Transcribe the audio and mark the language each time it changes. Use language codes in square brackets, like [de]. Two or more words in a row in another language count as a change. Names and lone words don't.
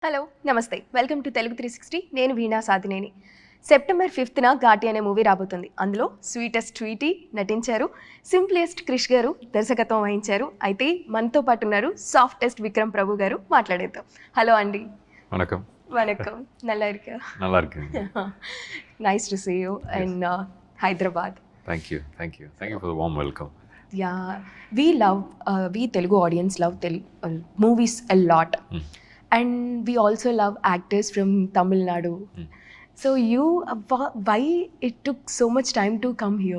[te] హలో నమస్తే [en] welcome to [te] Telugu360 నేను వీణా సాధినేని సెప్టెంబర్ 5న ఘాటి అనే మూవీ రాబోతుంది. అందులో స్వీటెస్ట్ ట్వీటీ నటించారు, సింప్లెస్ట్ క్రిష్ గారు దర్శకత్వం వహించారు. అయితే మనతో పాటు ఉన్నారు సాఫ్టెస్ట్ విక్రమ్ ప్రభు గారు. మాట్లాడేద్దాం. హలో అండి. [ta] வணக்கம். வணக்கம். நல்லா இருக்கியா? நல்லா இருக்கேன். [en] Nice to see you in Hyderabad. Thank you for the warm welcome. Yeah, we Telugu audience love movies a lot. And we also love actors from Tamil Nadu. So why it took so much time to come here?